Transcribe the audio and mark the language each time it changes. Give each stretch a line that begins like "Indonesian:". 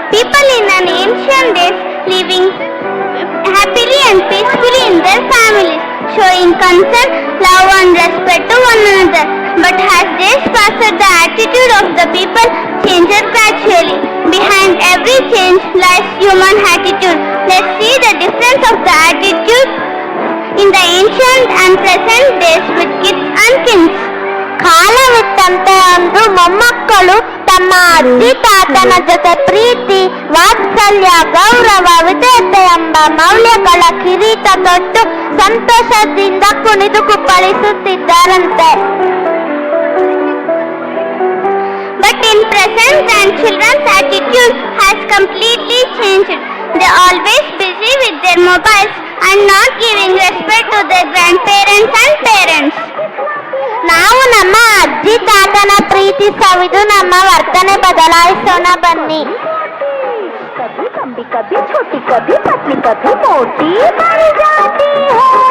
English: People in an ancient days living happily and peacefully in their families, showing concern, love and respect to one another. But as days passed, the attitude of the people changed gradually. Behind every change lies human attitude. Let's see the difference of the attitude in the ancient and present days with kids and kins.
Kannada: ಕಾಲವಿತ್ತಂತೆ ಅಂದು ಮೊಮ್ಮಕ್ಕಳು ತಮ್ಮ ಅಜ್ಜಿ ತಾತನ ಜೊತೆ ಪ್ರೀತಿ, ವಾತ್ಸಲ್ಯ, ಗೌರವ, ವಿಧೇಯತೆ ಎಂಬ ಮೌಲ್ಯಗಳ ಕಿರೀಟ ತೊಟ್ಟು ಸಂತೋಷದಿಂದ ಕುಣಿದು ಕುಪ್ಪಳಿಸುತ್ತಿದ್ದಾರಂತೆ.
English: But in present, grandchildren's attitude has completely changed. They are always busy with their mobiles and not giving respect to their grandparents and parents.
Kannada: ನಾವು ನಮ್ಮ ಅಜ್ಜಿ ತಾತನ ಪ್ರೀತಿ ಸವಿದು ನಮ್ಮ ವರ್ತನೆ ಬದಲಾಯಿಸೋಣ ಬನ್ನಿ.
Hindi: ಕಭಿ ಕಭಿ ಛೋಟಿ ಕಭಿ ಪತ್ನಿ ಕಭಿ ಮೋಟಿ ಬನ್ ಜಾತಿ ಹೈ.